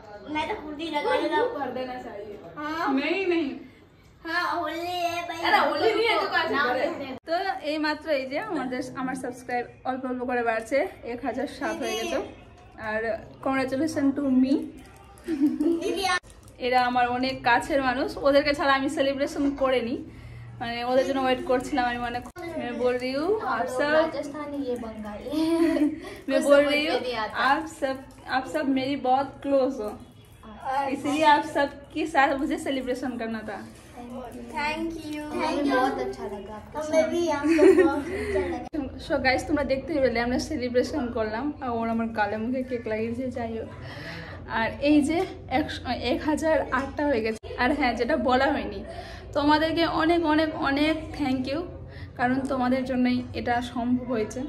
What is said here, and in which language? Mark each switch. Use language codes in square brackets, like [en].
[hi] मैं तो खुद ही लगा देता हूँ। कर देना चाहिए। हाँ नहीं हाँ होली है भाई। अरे होली नहीं है तो कैसे करे? [bn] তো এই মাত্র এই যে আমার সাবস্ক্রাইব অল্প অল্প করে বাড়ছে, 1007 হয়ে গেছে। [en] আর congratulation to me. [bn] এরা আমার অনেক কাছের মানুষ, ওদেরকে ছাড়া আমি সেলিব্রেশন করিনি, মানে ওদের জন্য ওয়েট করছিলাম। আমি মানে [hi] मैं बोल रही हूँ आप सब राजस्थानी ये बंगाली मैं बोल रही हूँ आप सब मेरी बहुत क्लोज हो, इसलिए आप सब के साथ मुझे सेलिब्रेशन करना था। थैंक यू बहुत अच्छा लगा। हमें भी आपको बहुत अच्छा लगा। [bn] সো গাইস তোমরা দেখতেই পেলে আমরা সেলিব্রেশন করলাম, আর ওর আমার গালে মুখে কেক লাগিয়েছে। যাই হোক, আর এই যে 1008টা হয়ে গেছে। আর হ্যাঁ, যেটা বলা হয়নি, তোমাদেরকে অনেক অনেক অনেক থ্যাংক ইউ, কারণ তোমাদের জন্যই এটা সম্ভব হয়েছে।